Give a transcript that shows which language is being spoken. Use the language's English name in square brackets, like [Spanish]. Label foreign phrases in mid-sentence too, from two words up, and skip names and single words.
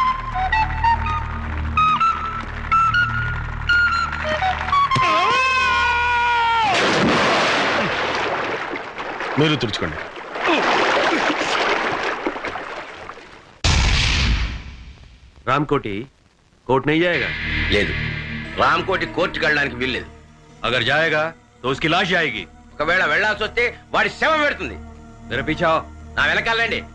[Telugu] మీరు తుడుచుకోండి. [Hindi] రామ్కోటి कोर्ट नहीं जाएगा? [Telugu] లేదు, రామ్కోటి కోర్టుకి వెళ్ళడానికి వీల్లేదు. [Hindi] अगर जाएगा तो उसकी लाश जाएगी. [Telugu] ఒకవేళ వెళ్ళాల్సి వస్తే వాడి శవం పెడుతుంది. [Hindi] मेरे पीछे आओ. [Telugu] నా వెనకాలండి.